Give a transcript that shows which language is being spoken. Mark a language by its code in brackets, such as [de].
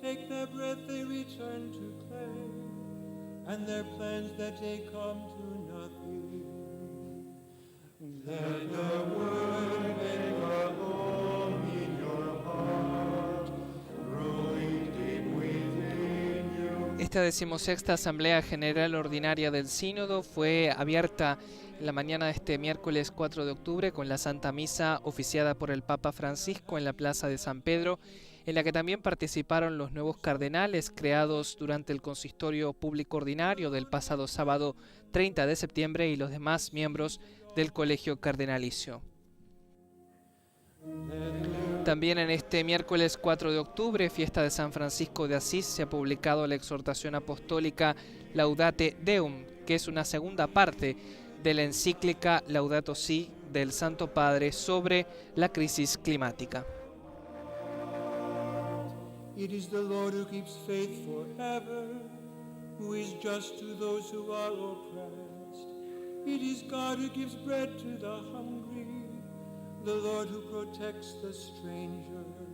[en] Take their breath, they return to clay, and their plans that they come to nothing. Let the word make a home in your heart, growing deep within you. [es] Esta 16ª Asamblea General Ordinaria del Sínodo fue abierta la mañana de este miércoles 4 de octubre con la Santa Misa oficiada por el Papa Francisco en la Plaza de San Pedro, en la que también participaron los nuevos cardenales creados durante el consistorio público ordinario del pasado sábado 30 de septiembre y los demás miembros del Colegio Cardenalicio. También en este miércoles 4 de octubre, fiesta de San Francisco de Asís, se ha publicado la exhortación apostólica Laudate Deum, que es una segunda parte de la encíclica Laudato Si del Santo Padre sobre la crisis climática. [en] It is the Lord who keeps faith forever, who is just to those who are oppressed. It is God who gives bread to the hungry, the Lord who protects the stranger.